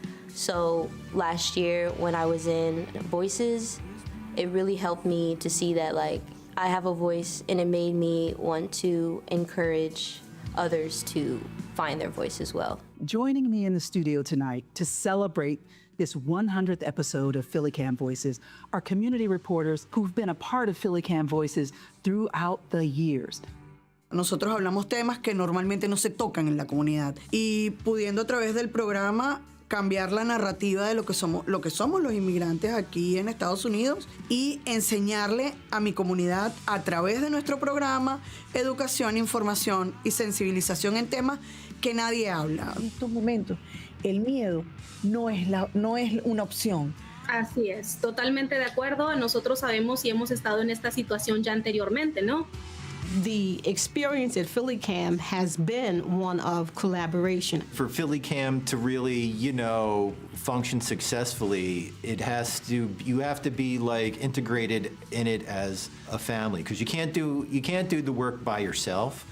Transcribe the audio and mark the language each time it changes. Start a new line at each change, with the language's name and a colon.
English: So last year when I was in Voices, it really helped me to see that like I have a voice, and it made me want to encourage others to find their voice as well. Joining me in the studio tonight to celebrate this 100th episode of PhillyCAM Voices are community reporters who've been a part of PhillyCAM Voices throughout the years.
Spanish: Nosotros hablamos temas que normalmente no se tocan en la comunidad y pudiendo a través del programa cambiar la narrativa de lo que somos los inmigrantes aquí en Estados Unidos y enseñarle a mi comunidad a través de nuestro programa educación, información y sensibilización en temas que nadie habla. En estos momentos el miedo no es una opción. Así es, totalmente de acuerdo. Nosotros sabemos y hemos estado en esta situación ya anteriormente, ¿no?
English: The experience at PhillyCAM has been one of collaboration. For PhillyCAM to really, function successfully, you have to be like integrated in it as a family because you can't do the work by yourself.